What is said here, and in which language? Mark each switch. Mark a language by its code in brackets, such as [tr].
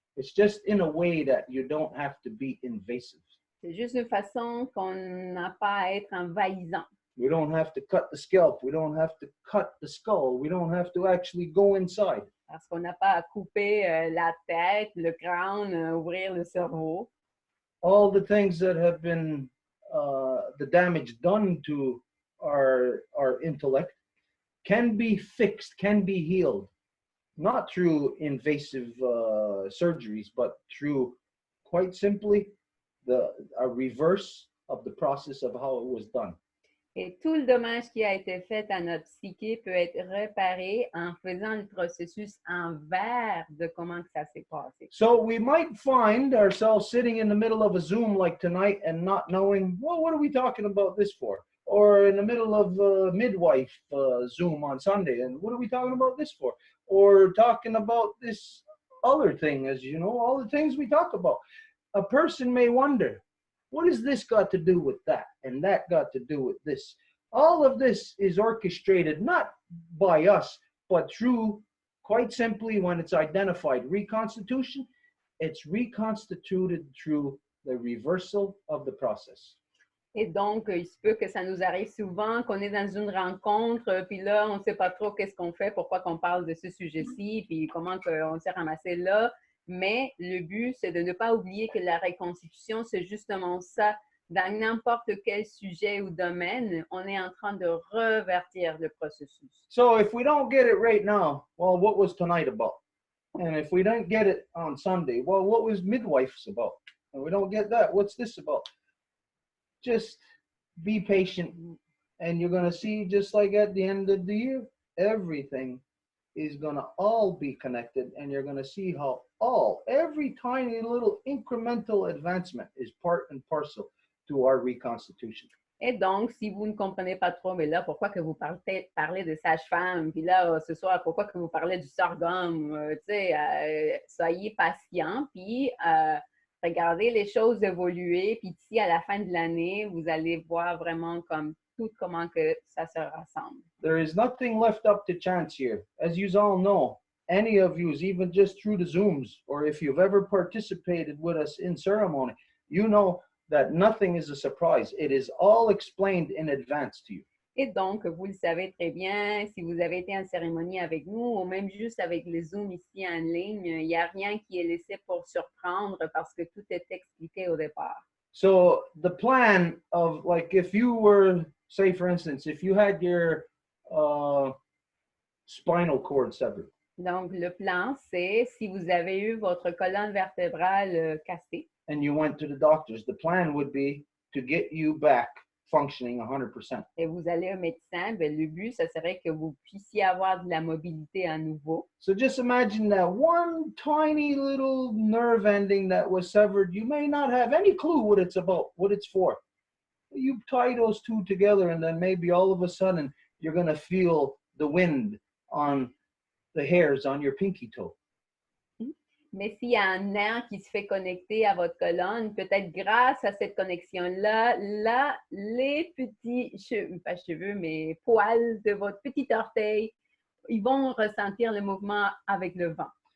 [en] It's just in a way that you don't have to be invasive. [fr] C'est juste une façon qu'on n'a pas à être envahissant. [en] We don't have to cut the scalp. We don't have to cut the skull. We don't have to actually go inside. [fr] Parce qu'on n'a pas à couper la tête, le crâne, ouvrir le cerveau. [en] All the things that have been the damage done to our intellect can be fixed, can be healed, not through invasive surgeries, but through, quite simply, a reverse of the process of how it was done. [fr] Et tout le dommage qui a été fait à notre psyché peut être réparé en faisant le processus envers de comment que ça s'est passé. [en] So we might find ourselves sitting in the middle of a Zoom like tonight and not knowing, well, what are we talking about this for? Or in the middle of a midwife Zoom on Sunday, and what are we talking about this for? Or talking about this other thing, as you know, all the things we talk about. A person may wonder, what has this got to do with that? And that got to do with this. All of this is orchestrated not by us, but through, quite simply, when it's identified reconstitution, it's reconstituted through the reversal of the process. [fr] Et donc, il se peut que ça nous arrive souvent, qu'on est dans une rencontre, puis là, on ne sait pas trop qu'est-ce qu'on fait, pourquoi qu'on parle de ce sujet-ci, puis comment on s'est ramassé là. Mais le but, c'est de ne pas oublier que la reconstitution, c'est justement ça. Dans n'importe quel sujet ou domaine, on est en train de revertir le processus. [en] So if we don't get it right now, well, what was tonight about? And if we don't get it on Sunday, well, what was midwives about? And we don't get that, what's this about? Just be patient, and you're going to see, just like at the end of the year, everything is going to all be connected, and you're going to see how every tiny little incremental advancement is part and parcel to our reconstitution. [fr] Et donc, si vous ne comprenez pas trop, mais là, pourquoi que vous parlez de sage-femme, puis là, ce soir, pourquoi que vous parlez du sorghum, tu sais, soyez patient, puis regardez les choses évoluer, puis d'ici à la fin de l'année, vous allez voir vraiment comme tout comment que ça se rassemble. [en] There is nothing left up to chance here. As you all know, any of you, even just through the Zooms, or if you've ever participated with us in ceremony, you know that nothing is a surprise. It is all explained in advance to you. [fr] Et donc, vous le savez très bien, si vous avez été en cérémonie avec nous, ou même juste avec les Zooms ici en ligne, il n'y a rien qui est laissé pour surprendre parce que tout est expliqué au départ. [en] So the plan of, like, if you were, say for instance, if you had your spinal cord severed. [fr] Donc, le plan, c'est si vous avez eu votre colonne vertébrale cassée. [en] And you went to the doctors, the plan would be to get you back functioning 100%. [fr] Et vous allez au médecin, ben, le but, ça serait que vous puissiez avoir de la mobilité à nouveau. [en] So just imagine that one tiny little nerve ending that was severed. You may not have any clue what it's about, what it's for. You tie those two together, and then maybe all of a sudden you're going to feel the wind on the hairs on your pinky toe. [fr] Mais s'il y a un nerf qui se fait connecter à votre colonne, peut-être grâce à cette connexion-là, là, les petits cheveux, pas cheveux, mais poils de votre petit orteil, ils vont ressentir le mouvement avec le vent.